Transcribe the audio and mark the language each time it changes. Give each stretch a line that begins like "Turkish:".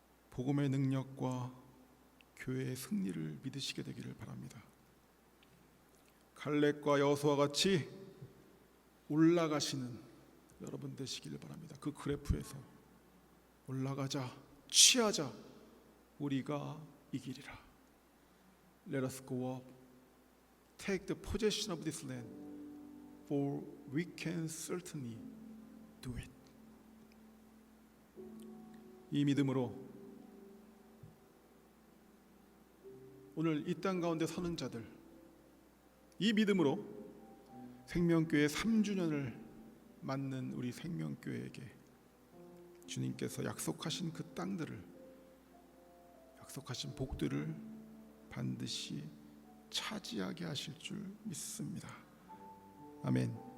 Korean: 복음의 능력과 교회의 승리를 믿으시게 되기를 바랍니다. 갈렙과 여호수아와 같이 올라가시는 여러분 되시기를 바랍니다. 그 그래프에서 올라가자, 취하자, 우리가 이기리라.
English: Let us go up, take the possession of this land, for we can certainly do it.
Korean: 이 믿음으로 오늘 이 땅 가운데 서는 자들, 이 믿음으로 생명교회 3주년을 맞는 우리 생명교회에게 주님께서 약속하신 그 땅들을, 약속하신 복들을 반드시 차지하게 하실 줄 믿습니다. 아멘.